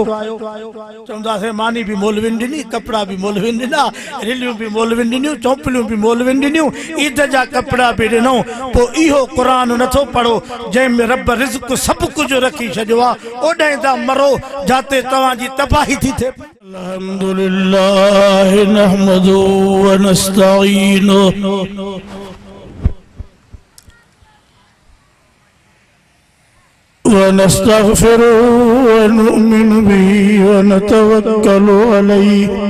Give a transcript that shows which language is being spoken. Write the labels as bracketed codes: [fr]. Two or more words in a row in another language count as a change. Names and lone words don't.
[sd] चवंदासीं मानी बि मौलविन ॾिनी, कपिड़ा बि मौलविन ॾिना, रिलियूं बि मौलविन ॾिनियूं, चौपलियूं बि मौलविन ॾिनियूं, ईद जा कपिड़ा बि ॾिनऊं। पोइ इहो क़ुरान नथो पढ़ो जंहिंमें रब रिज़्क़ सभु कुझु रखी छॾियो आहे। ओॾां था मरो जाते तव्हांजी तबाही थी थिए। [ar] الحمد لله نحمد ونستعين ونستغفر ونؤمن به ونتوكل عليه